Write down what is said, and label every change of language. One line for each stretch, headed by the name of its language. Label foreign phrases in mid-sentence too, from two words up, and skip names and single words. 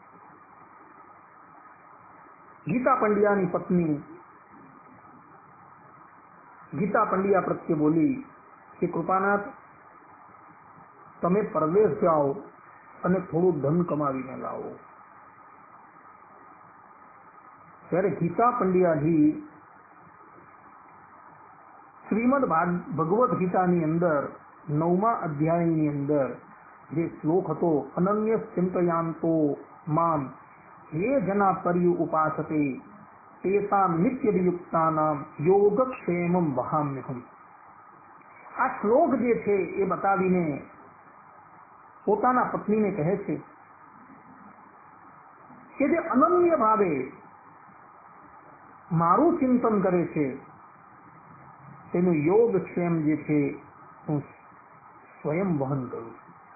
Gujarati: ગીતા પંડ્યાની પત્ની ગીતા પંડ્યા પ્રત્યે બોલી કે કૃપાનાથ, તમે પરદેશ જાઓ અને થોડું ધન કમાવીને લાવો. ત્યારે ગીતા પંડ્યાજી શ્રીમદ ભગવદ ગીતાની અંદર 9મા અધ્યાયની અંદર જે શ્લોક હતો,
Sanskrit: અનન્ય ચિંતયાંતો મામ ये जना पर्यु उपासते तेषां नित्य वियुक्तानां योगक्षेमं वहाम्यहम्.
Gujarati: આ શ્લોક જે છે એ બતાવીને પોતાના પત્નીને કહે છે કે જે અનન્ય ભાવે મારું ચિંતન કરે છે તેનું યોગક્ષેમ જે છે હું સ્વયં વહન કરું છું.